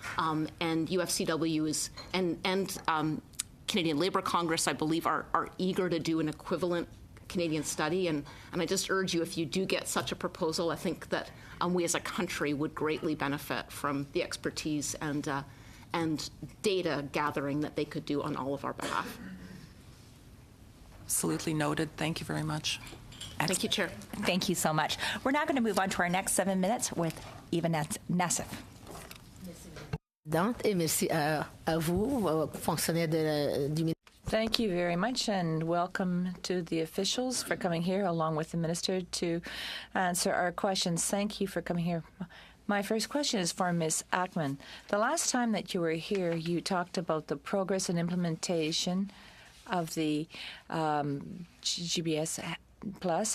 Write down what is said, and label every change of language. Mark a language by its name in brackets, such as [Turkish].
[English] And UFCW is, and Canadian Labour Congress, I believe, are eager to do an equivalent Canadian study, and I just urge you, if you do get such a proposal, I think that we as a country would greatly benefit from the expertise and data gathering that they could do on all of our behalf. Absolutely noted. Thank you very much. Thank you, Chair. Thank you so much. We're now going to move on to our next 7 minutes with Eva Nassif. [French] Et merci à vous, fonctionnaires du ministère. [English] Thank you very much, and welcome to the officials for coming here, along with the minister, to answer our questions. Thank you for coming here. My first question is for Ms. Ackman. The last time that you were here, you talked about the progress and implementation of the GBS Plus.